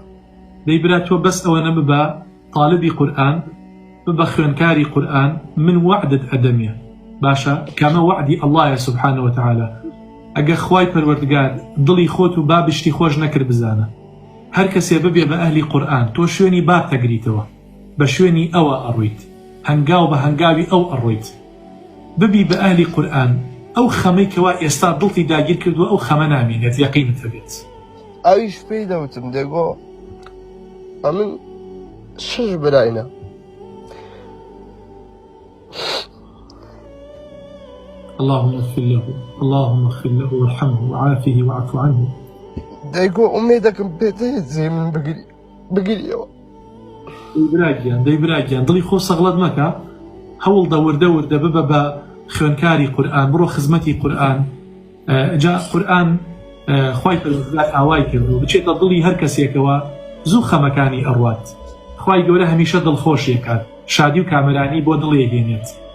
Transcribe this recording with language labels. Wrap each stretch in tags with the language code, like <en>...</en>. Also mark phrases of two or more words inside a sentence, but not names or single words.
<ckb>دەی برا تۆ بەس ئەوە نەببە طالبی قورئان ببە خوێنکاری قورئان من وعدت ئەدەمێ باشە کەمە وعدی ئەڵڵایە</ckb> <ar>سوبحانه وتعالى</ar> <ckb>ئەگە خوای پەروەردگار دڵی خۆت و بابشتی خۆش نەکرد بزانە هەر کەسێ ببێ بە ئەهلی قورئان تۆ شوێنی باب تەگریتەوە بە شوێنی ئەوە ئەڕۆیت هەنگاو بە هەنگاوی ئەو ئەڕۆیت ببی بە ئەهلی قورئان ئەو خەمەی کەوا ئێستا دڵی داگیر کردووە ئەو خەمە نامێنێت یەقینت هەبێت ئەویش پێی دەوتم دەگۆ ئەمن شش براینە</ckb> <ar>اللهم اغفر له اللهم اغفر له وارحمه وعافه واعف عنه</ar> <ckb>دەیگۆ ئومێدەکەم پێتە جێ من بگریەوە دەی براگیان دڵی خۆ سەغڵەت مەکە هەوڵدە وردە ببە بە خوێنکاری قورئان بڕۆ خزمەتی قورئان جا قورئان خوای پەروەردگار ئاوای کردو بچێتە دڵی هەر کەسێکەوە زوو خەمەکانی ئەڕوات خوای گەورە هەمیشە دڵخۆشیەکات شادی و کامەرانی بۆ دڵێگەێنێت</ckb>